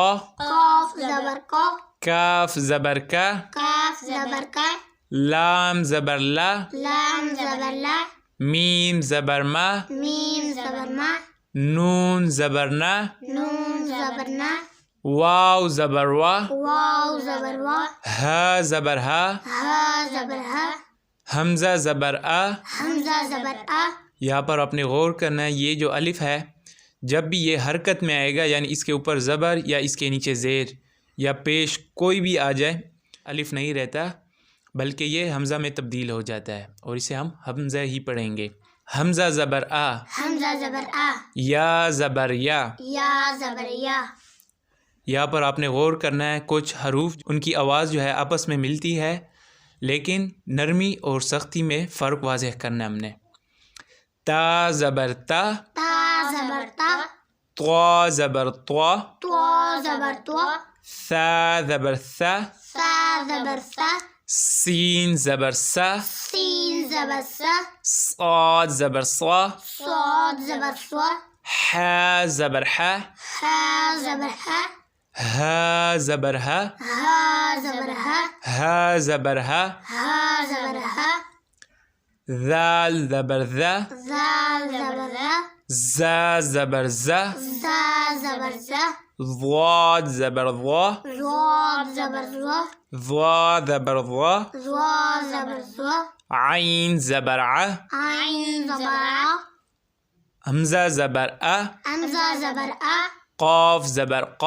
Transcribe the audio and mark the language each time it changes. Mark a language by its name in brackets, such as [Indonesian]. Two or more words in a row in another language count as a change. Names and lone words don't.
[Urdu] قاف زبر قا، کاف زبر کا، کاف زبر کا، لام زبر لا، لام زبر لا، میم زبر ما، میم زبر ما، نون زبر نا، نون زبر نا، واو زبر وا، واو زبر وا، ہا زبر ہا، ہا زبر ہا، حمزہ زبر آ۔ حمزہ زبر آ، یہاں پر آپ نے غور کرنا ہے یہ جو الف ہے جب بھی یہ حرکت میں آئے گا یعنی اس کے اوپر زبر یا اس کے نیچے زیر یا پیش کوئی بھی آ جائے الف نہیں رہتا بلکہ یہ حمزہ میں تبدیل ہو جاتا ہے اور اسے ہم حمزہ ہی پڑھیں گے۔ حمزہ زبر آ، حمزہ زبر آ، یا زبر یا۔ یا زبر یا، یہاں پر آپ نے غور کرنا ہے کچھ حروف ان کی آواز جو ہے آپس میں ملتی ہے لیکن نرمی اور سختی میں فرق واضح کرنا ہے ہم نے۔ تا زبر تا، تا زبر تا، طا زبر طا، طا زبر طا، ثا زبر ثا، سا زبر سا، سین زبر سا، سین زبر سا، صاد زبر صا، صاد زبر سوا، حا زبر حا، حا زبر حا، ہا زبر ہا، ہا زبر ہا، ہا زبر ہا، ہا زبر ہا، ذال زبر ذا، زال زبر زا، زا زبر زا، زا زبر زا، ضاد زبر ضا، ضاد زبر زوا، ضا زبر ضا، زوا زبر زوا، عین زبر ع، عین زبر ع، حمزہ زبر آ، حمزہ زبر آ، قاف زبر قا،